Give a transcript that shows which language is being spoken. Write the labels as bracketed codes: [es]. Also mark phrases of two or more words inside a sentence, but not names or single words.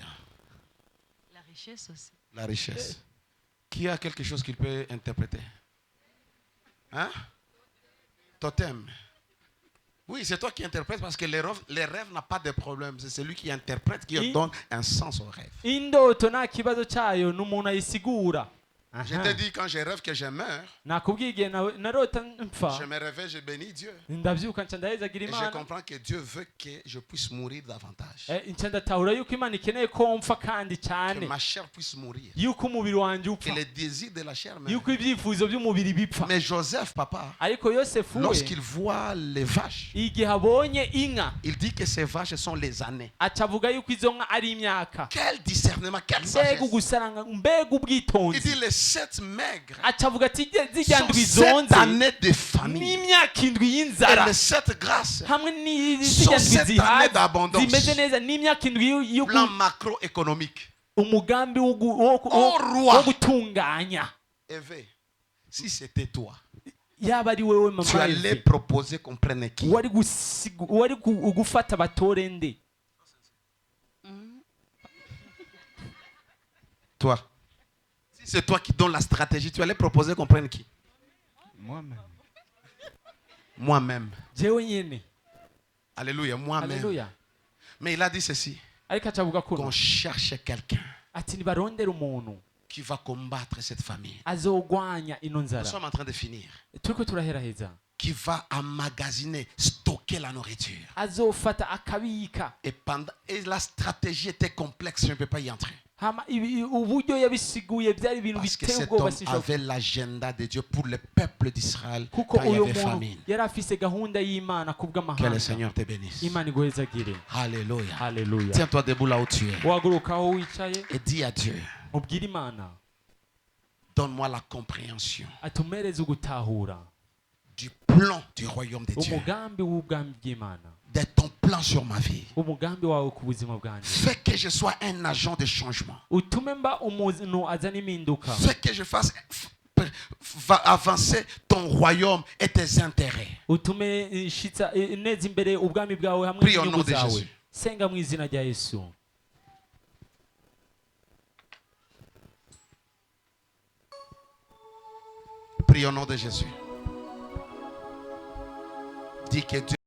[fr] La richesse aussi. La richesse. Qui a quelque chose qu'il peut interpréter? Hein? Totem. Oui, c'est toi qui interprètes parce que les rêves n'ont pas de problème. C'est celui qui interprète qui donne un sens au rêve. [rn] indoto nta kibazo cyayo ni umuntu ayisigura. [fr] Je te dis, quand je rêve que je meurs, [rn] nakubwiye igihe narota mpfa, [fr] je me réveille, je bénis Dieu. [rn] ndabyuka nca ndahezagira [fr] Et je [rn] imana, [fr] comprends que Dieu veut que je puisse mourir davantage. [rn] nca ndatahura yuko imana ikeneye ko mpfa kandi [fr] Que [rn] cyane, [fr] ma chair puisse mourir. [rn] yuko umubiri wanjye [fr] Que [rn] upfa, [fr] les désirs de la chair meurent. [rn] yuko ibyifuzo by'umubiri bipfa. [fr] Mais Joseph, papa, [rn] ariko yosefu we, [fr] lorsqu'il voit les vaches, [rn] igihe abonye inka, [fr] il dit que ces vaches sont les années. [rn] aca avuga yuko izo nka ari imyaka. [fr] Quel discernement, quelle [rn] mbega [fr] sagesse. [rn] ugusaranga, mbega [fr] Il [rn] ubwitonzi. [fr] dit les 7 maigres [rn] aca avuga ati zijya [fr] sont [rn] ndwi 7 zonze [fr] années de famine. [rn] n'imyaka indwi [fr] Et [rn] y'inzara, [fr] les 7 grâces, [rn] hamwe [fr] sont [rn] n'izijya ndwi [fr] 7 années [rn] zihaze [fr] d'abondance. [rn] zimeze neza, n'imyaka indwi [fr] Plan macroéconomique. [rn] umugambi [fr] Oh, roi. [rn] wo gutunganya. [fr] Eve, si c'était toi, [rn] yaba ari wewe [fr] tu [rn] mama [fr] allais Eve, proposer qu'on prenne qui? [rn] wari gufata batore nde? [fr] Toi. Si c'est toi qui donnes la stratégie, tu allais proposer qu'on prenne qui? Moi-même. Moi-même. [rn] jewe nyene. [fr] Alléluia, moi-même. [rn] Haleluya. [fr] Mais il a dit ceci, [rn] ariko aca avuga [fr] qu'on [rn] kuno [fr] cherche quelqu'un [rn] ati nibarondera umuntu [fr] qui va combattre cette famille. [rn] azogwanya ino [fr] Nous [rn] nzara. [fr] sommes en train de finir. [rn] turiko turaheraheza, [fr] Qui va emmagasiner, stocker la nourriture. [rn] azofata akabika. [fr] Et la stratégie était complexe, je ne peux pas y entrer. [rn] hama uburyo yabisiguye byari ibintu [fr] Parce que [rn] biteye [fr] cet [rn] ubwoba [fr] homme [rn] sinshobora. [fr] avait l'agenda de Dieu pour le peuple d'Israël [rn] kuko [fr] quand il y [rn] uyu [fr] avait [rn] muntu [fr] famine. [rn] yari afise gahunda y'imana [fr] Que le [rn] kubw'amahanga. [fr] Seigneur te bénisse. [rn] imana iguhezagire. [fr] Alléluia. [rn] haleluya. [fr] Tiens-toi debout là où tu es [rn] wahaguruka aho wicaye, [fr] et dis à Dieu, [rn] ubwire imana [fr] donne-moi la compréhension [rn] atumereze ugutahura [fr] du plan du royaume de Dieu, [rn] umugambi w'ubwami bw'imana, [fr] de ton plan sur ma vie. [rn] umugambi wawe ku buzima bwanjye. [fr] Fais que je sois un agent de changement. [rn] utume mba umuntu azana impinduka. [fr] Fais que je fasse avancer ton royaume et tes intérêts. [rn] utume shitsa neza imbere ubwami bwawe hamwe [fr] Prie au nom [rn] n'inyungu [fr] de [rn] zawe. [fr] Jésus. [rn] senga mu izina rya Yesu. [fr] Prie Prie au nom de Jésus. Dis que Dieu